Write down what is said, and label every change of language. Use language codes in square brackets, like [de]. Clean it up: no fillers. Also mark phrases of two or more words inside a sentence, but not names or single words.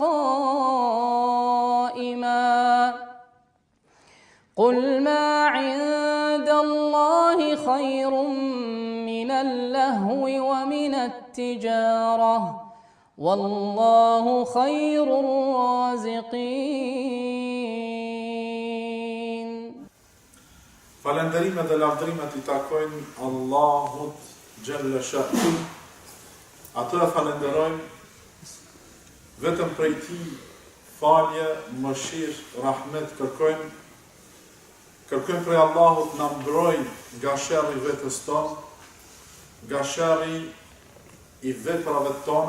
[ar] قائما قل ما عند الله خير من اللهو ومن التجارة والله خير الرازقين. [sq] Falënderimet dhe lavdërimet I takojnë Allahut [ar] جل شأنه. [sq] Atë e falenderojmë vetëm prej Tij falje, mëshirë, rahmet kërkojmë. Kërkojmë prej Allahut na mbroj nga sherri vetes tonë, nga sherri I veprave tona.